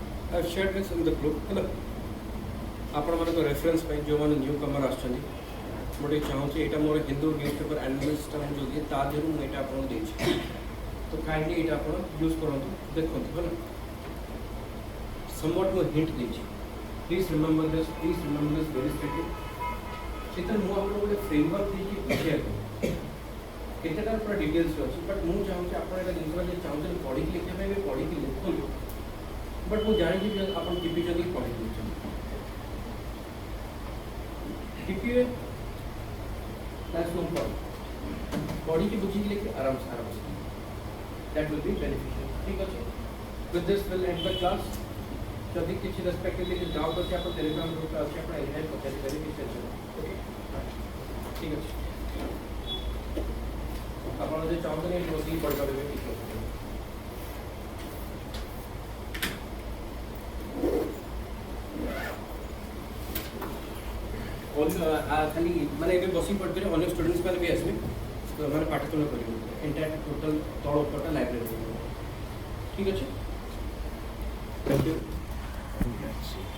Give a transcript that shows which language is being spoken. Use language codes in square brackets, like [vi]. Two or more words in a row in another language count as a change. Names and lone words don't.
[en] I've shared this in the group [or] ହେଲା ଆପଣମାନଙ୍କ ରେଫରେନ୍ସ ପାଇଁ ଯେଉଁମାନେ [en] new comer [or] ଆସୁଛନ୍ତି ମୁଁ ଟିକେ ଚାହୁଁଛି ଏଇଟା ମୋର ହିନ୍ଦୁ [en] news paper analyst [or] ମୁଁ ଯେଉଁ ଦିଏ ତା ଦେହରୁ ମୁଁ ଏଇଟା ଆପଣଙ୍କୁ ଦେଇଛି ତ କାଇଣ୍ଡଲି ଏଇଟା ଆପଣ ୟୁଜ୍ କରନ୍ତୁ ଦେଖନ୍ତୁ ହେଲା somewhat ମୁଁ ହିଣ୍ଟ ଦେଇଛି [en] please remember this very strictly [or] ସେଥିରେ ମୁଁ ଆପଣଙ୍କୁ ଗୋଟେ ଫ୍ରେମୱାର୍କ ଦେଇକି ବୁଝେଇବାକୁ କେତେଟା ପୁରା ଡିଟେଲ୍ସରେ ଅଛି ବଟ୍ ମୁଁ ଚାହୁଁଛି ଆପଣ ଏଇଟା ଜିନିଷଟା ଯଦି ଚାହୁଁଛନ୍ତି ପଢ଼ିକି ଲେଖିବା ପାଇଁ ବି ପଢ଼ିକି ଲେଖନ୍ତୁ ବଟ୍ ମୁଁ ଜାଣିଛି ଯେ ଆପଣ ଟିପିଛନ୍ତି ପଢ଼ି ଦେଉଛନ୍ତି ଟିପିବେ [en] that's no problem [or] ପଢ଼ିକି ବୁଝିକି ଲେଖି ଆରାମସେ [en] that will be beneficial [or] ଠିକ୍ ଅଛି [en] with this will end the class [or] ଯଦି କିଛି ରେସ୍ପେକ୍ଟିଭଲି କିଛି ଡାଉଟ୍ ଅଛି ଆପଣ ଟେଲିଗ୍ରାମ ଗ୍ରୁପରେ ଅଛି ଆପଣ ଏଇଟା ପଚାରିପାରିବେ କିଛି [en] tension okay [or] ଠିକ୍ ଅଛି ଆପଣ ଯଦି ଚାହୁଁଛନ୍ତି ଏଠି ବସିକି ପଢ଼ିପାରିବେ କିଛି ଅସୁବିଧା ନାହିଁ। ଖାଲି ମାନେ ଏବେ ବସିକି ପଢ଼ିପାରିବେ ଅନ୍ୟ ଷ୍ଟୁଡେଣ୍ଟସ୍ ମାନେ ବି ଆସିବେ ମାନେ ପାଠତୁଲ କରିବେ [en] entire total [or] ତଳ ଉପରଟା ଲାଇବ୍ରେରୀ ଠିକ୍ ଅଛି [en] thank you